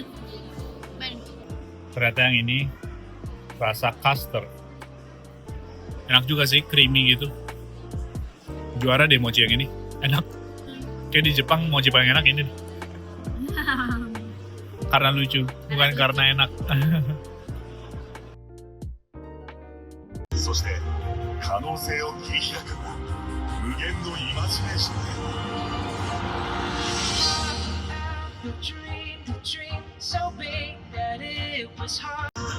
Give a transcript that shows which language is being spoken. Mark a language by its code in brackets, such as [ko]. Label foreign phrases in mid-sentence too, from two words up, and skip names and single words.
[id] Ternyata yang ini rasa custard. Enak juga sih, creamy gitu. Juara deh mochi yang ini. Enak. Kayak di Jepang mochi paling enak ini. Karena lucu, bukan karena enak. [ja] そして可能性を切り開く無限のイマジネーションで [en] The dream so big that it was hard.